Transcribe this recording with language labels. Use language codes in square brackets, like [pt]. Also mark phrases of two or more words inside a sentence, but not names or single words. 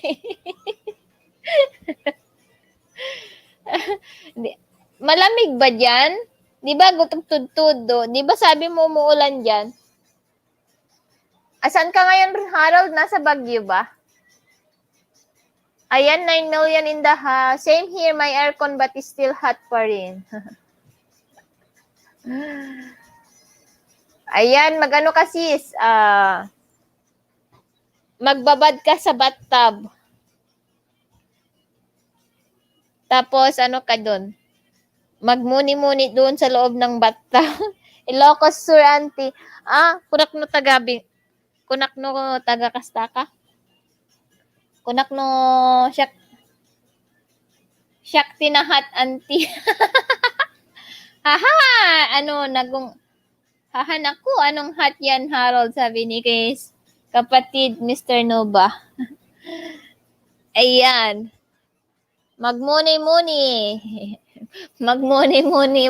[tl] Malamig ba dyan? Di ba gutog-tudtudo? Di ba sabi mo umuulan dyan? Asan ka ngayon, Harold? Nasa Baguio ba? [en] Ayan, 9 million in the house. Same here, my aircon but is still hot [tl] pa rin. Ayan, magano ka sis? Magbabad ka sa bathtub. Tapos, ano ka doon? Magmuni-muni doon sa loob ng bathtub. [ilo] Ilocos Sur, auntie. Kunak no tagabi. Kunak no taga-kastaka. Kunak no siyak tinahat, auntie. Haha! [tl] Haha, naku, anong hot yan, Harold? Sabi ni Case. Kapatid, Mr. Nova. Ayan. Magmuni-muni. Magmuni-muni.